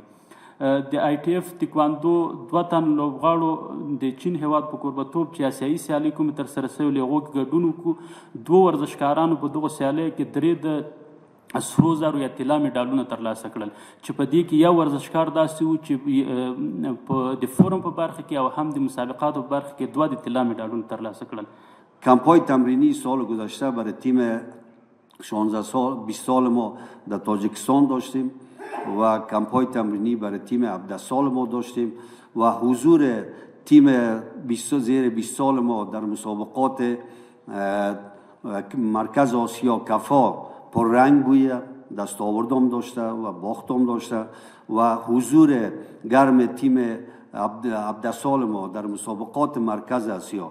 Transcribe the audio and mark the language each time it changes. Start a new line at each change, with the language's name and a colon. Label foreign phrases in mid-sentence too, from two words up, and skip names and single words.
Pashto: د آی ټي اف تکواندو 2 تن لوبغاړو د چین هیواد په کوربتوب چې اسیایي سیالۍ کومې ترسره شوې له هغو کې ګډون وکړو. 2 ورزشکارانو په دغو سیالیو کې 3 د سرو زرو یا طلا میډالونه ترلاسه کړل، چې په دې کې یو ورزشکار داسې و چې په د فورم په برخه کې او هم د مسابقاتو په برخه کې 2 د طلا میډالونه ترلاسه کړل.
Persian: کمپای تمرینی سال گذشته برای تیم 16 سال 20 سال ما در تاجیکستان داشتیم و کمپای تمرینی برای تیم 17 سال ما داشتیم و حضور تیم زیر 20 سال ما در مسابقات مرکز آسیا کفا پررنگ بوده، دستاوردام داشته و باختام داشته و حضور گرم تیم 17 سال ما در مسابقات مرکز آسیا.